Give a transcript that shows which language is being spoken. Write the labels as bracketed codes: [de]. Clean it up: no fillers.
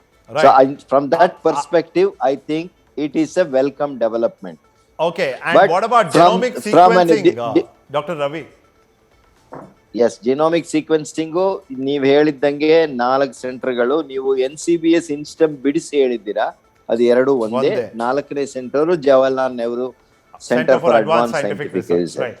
[en] So from that perspective I think it is a welcome development. Okay, and what about genomic sequencing, Dr. Ravi? [kn] Yes, genomic sequencing ನೀವ್ ಹೇಳಿದ್ದಂಗೆ 4 ಸೆಂಟರ್ಗಳು, ನೀವು NCBS ಇನ್ಸ್ಟಮ್ ಬಿಡಿಸಿ ಹೇಳಿದ್ದೀರಾ, ಅದು ಎರಡು ಒಂದೇ. 4ನೇ centre Jawaharlal Nehru centre for advance scientific research.